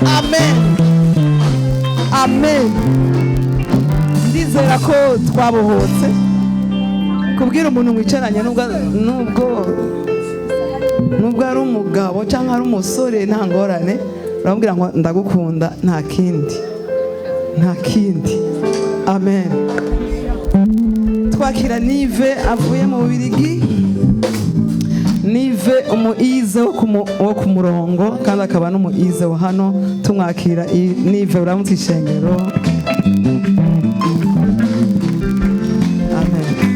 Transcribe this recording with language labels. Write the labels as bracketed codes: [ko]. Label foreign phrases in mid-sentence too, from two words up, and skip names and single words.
[rn] Amen. Ndizera ko twabohotse. Kubwira umuntu mwicaranye nubwo ari umugabo cyangwa ari umusore, nta ngorane, urambwira ngo ndagukunda, nta kindi. Amen. Twakira Nive avuye mu Bubiligi. Nive umuize wo ku murongo kandi akaba n'umuize wa hano. Tumwakira Nive, uramutse ishengero. Amen.